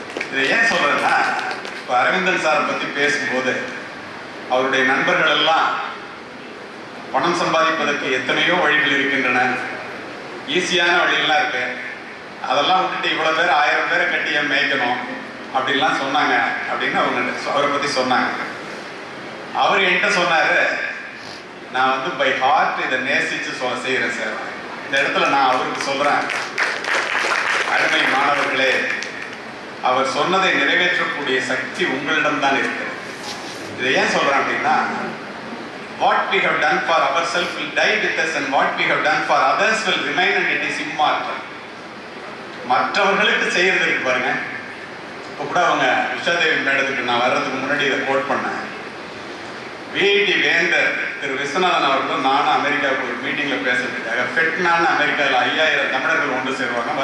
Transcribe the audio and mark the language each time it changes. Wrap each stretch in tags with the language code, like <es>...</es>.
<ta>இதை ஏன் சொல்றேன்னா, இப்போ அரவிந்தன் சாரை பற்றி பேசும்போது அவருடைய நண்பர்கள் எல்லாம் பணம் சம்பாதிப்பதற்கு எத்தனையோ வழிகள் இருக்கின்றன, ஈஸியான வழியெல்லாம் இருக்கு, அதெல்லாம் விட்டுட்டு இவ்வளோ பேர் 1000 பேரை கட்டி ஏன் மேய்க்கணும் அப்படின்லாம் சொன்னாங்க அப்படின்னு அவரை பற்றி சொன்னாங்க. அவர் என்கிட்ட சொன்னார், நான் வந்து</ta> <en>by heart</en> <ta>இதை நேசித்து செய்கிறேன் சார். இந்த இடத்துல நான் அவருக்கு சொல்கிறேன், அருமை மாணவர்களே, அவர் சொன்னதை நிறைவேற்றக்கூடிய சக்தி உங்களிடம்தான் இருக்கிறது. இதை ஏன் சொல்கிறேன் அப்படின்னா,</ta> <en>what we have done for ourselves will die with us and what we have done for others will remain and it is immortal.</en> <ta>மற்றவர்களுக்கு செய்யறதுக்கு பாருங்க. இப்போ கூட அவங்க உஷாதேவி மேடத்துக்கு நான் வர்றதுக்கு முன்னாடி இதை கோட் பண்ணேன். விஐடி வேந்தர் திரு விஸ்வநாதன் அவர்களும் நானும் அமெரிக்காவுக்கு ஒரு மீட்டிங்கில் பேசுறதுக்காக ஃபெட்னான்னு அமெரிக்காவில் 5000 தமிழர்கள் ஒன்று சேருவாங்க.</ta>